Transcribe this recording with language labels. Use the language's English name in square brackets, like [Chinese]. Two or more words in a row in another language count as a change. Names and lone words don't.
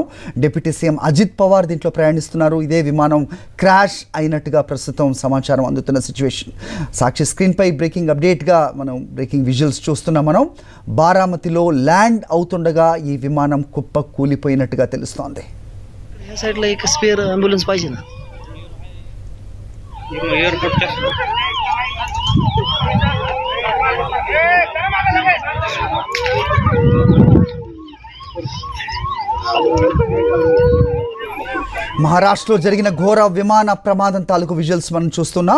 [English] deputy CM [Telugu] అజిత్ పవార్ దీంట్లో ప్రయాణిస్తున్నారు. ఇదే విమానం క్రాష్ అయినట్టుగా ప్రస్తుతం సమాచారం అందుతున్న సిచ్యువేషన్. సాక్షి స్క్రీన్పై [English] breaking update [Telugu] మనం [English] breaking visuals [Telugu] చూస్తున్నాం మనం. బారామతిలో ల్యాండ్ అవుతుండగా ఈ విమానం కుప్ప కూలిపోయినట్టుగా తెలుస్తోంది. [Marathi] साइडला एक [English] spare ambulance [Marathi] पाहिजे ना. [Telugu] మహారాష్ట్రలో జరిగిన ఘోర విమాన ప్రమాదం తాలూకు విజువల్స్ మనం చూస్తున్నాం.